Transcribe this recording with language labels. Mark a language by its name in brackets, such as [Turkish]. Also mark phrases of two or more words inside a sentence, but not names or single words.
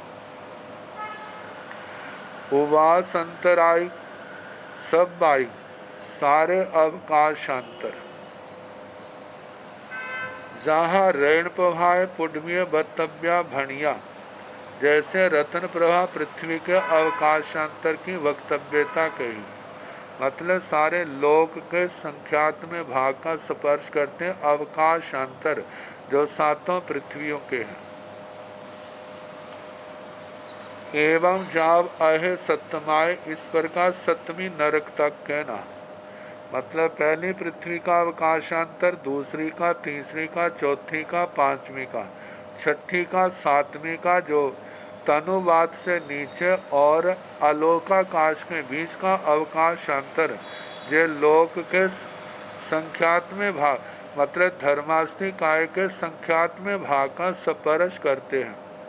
[Prakrit languages] उवास अंतराई सब बाई सारे अवकाशांतर, जहाँ ऋण प्रभाय पुण्य बतव्या भणिया, [Hindi] जैसे रत्न प्रभा पृथ्वी के अवकाशांतर की वक्तव्यता कही, मतलब सारे लोक के संख्यात में भाग का स्पर्श करते हैं अवकाशांतर जो सातों पृथ्वियों के हैं। [Prakrit languages] एवं जाव अहे सप्तमाय, [Hindi] इस प्रकार सप्तमी नरक तक कहना, मतलब पहली पृथ्वी का अवकाशांतर, दूसरी का, तीसरी का, चौथी का, पांचवी का, छठी का, सातवीं का जो तनुवाद से नीचे और आलोकाकाश के बीच का अवकाशांतर ये लोक के संख्यात्मक भाग मतलब धर्मास्थि काय के संख्यात्मक भाग का स्पर्श करते हैं।